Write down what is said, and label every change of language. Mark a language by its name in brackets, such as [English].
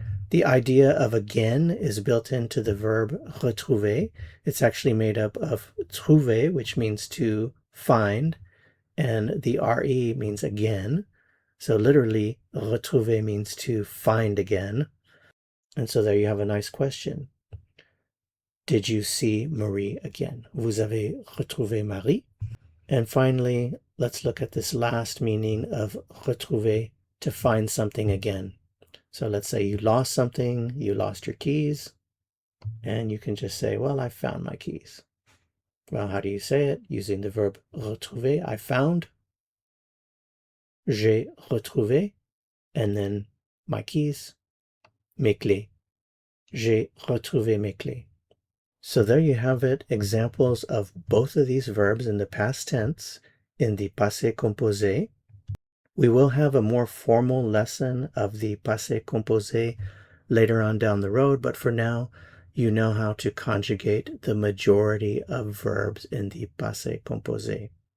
[English] The idea of again is built into the verb retrouver. It's actually made up of trouver, which means to find, and the re means again. So literally, retrouver means to find again. And so there you have a nice question. Did you see Marie again? [French] Vous avez retrouvé Marie? [English] And finally, let's look at this last meaning of retrouver, to find something again. So let's say you lost something, you lost your keys, and you can just say, well, I found my keys. Well, how do you say it? Using the verb retrouver, I found. [French] J'ai retrouvé, [English] and then my keys, [French] mes clés. J'ai retrouvé mes clés. [English] So there you have it, examples of both of these verbs in the past tense in the passé composé. We will have a more formal lesson of the passé composé later on down the road, but for now, you know how to conjugate the majority of verbs in the passé composé.